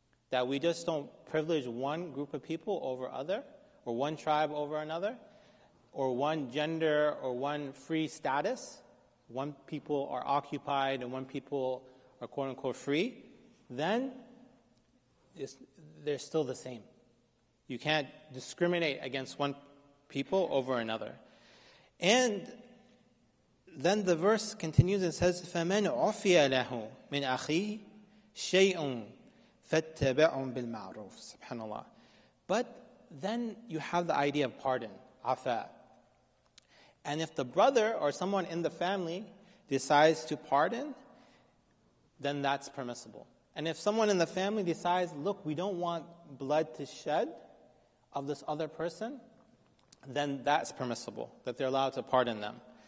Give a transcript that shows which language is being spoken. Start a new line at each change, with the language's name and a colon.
English: That we just don't privilege one group of people over other, or one tribe over another, or one gender, or one free status. One people are occupied and one people are quote-unquote free. Then they're still the same. You can't discriminate against one people over another. And then the verse continues and says,
Arabic: فَمَنْ عُفِيَ لَهُ مِنْ أَخِيهِ شَيْءٌ فَاتَّبَعٌ بِالْمَعْرُوفِ. SubhanAllah.
English: But then you have the idea of pardon, afa. And if the brother or someone in the family decides to pardon, then that's permissible. And if someone in the family decides, look, we don't want blood to shed of this other person, then that's permissible, that they're allowed to pardon them.